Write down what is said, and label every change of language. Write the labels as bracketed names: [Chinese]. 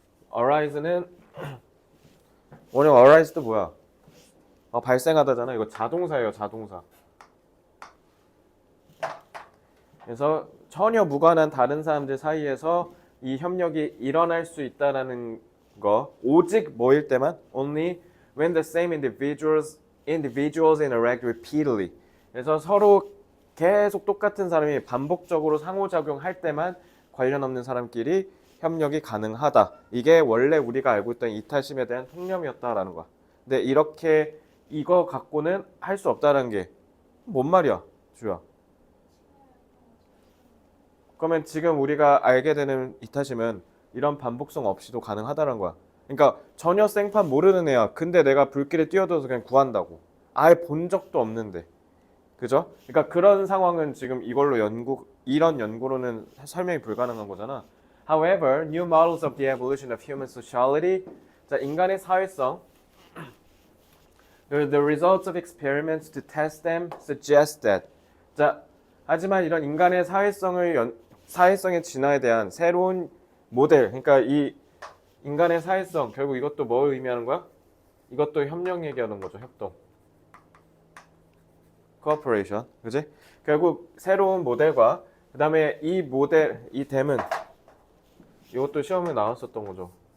[Korean] arise는 원형 arise도 뭐야? 발생하다잖아. 이거 자동사예요, 자동사. 그래서 전혀 무관한 다른 사람들 사이에서 이 협력이 일어날 수 있다라는 거 오직 뭐일 때만 [English] only when the same individuals interact repeatedly. [Korean] 그래서 서로 계속 똑같은 사람이 반복적으로 상호작용할 때만 관련 없는 사람끼리 협력이 가능하다. 이게 원래 우리가 알고 있던 이타심에 대한 통념이었다라는 거야. 근데 이렇게 이거 갖고는 할 수 없다라는 게 뭔 말이야, 주야? 그러면 지금 우리가 알게 되는 이타심은 이런 반복성 없이도 가능하다는 거야. 그러니까 전혀 생판 모르는 애야. 근데 내가 불길에 뛰어들어서 그냥 구한다고. 아예 본 적도 없는데. 그죠? 그러니까 그런 상황은 지금 이런 연구로는 설명이 불가능한 거잖아. [English] However, new models of the evolution of human sociality, 자, [Korean] 인간의 사회성, [English] the results of experiments to test them suggest that. [Korean] 자, 하지만 이런 인간의 사회성의 진화에 대한 새로운 모델, 그러니까 이 인간의 사회성, 결국 이것도 뭐 의미하는 거야? 이것도 협력 얘기하는 거죠, 협동. cooperation, 그지? 결국 새로운 모델과 그 다음에 이 댐은 이것도 시험에 나왔었던 거죠.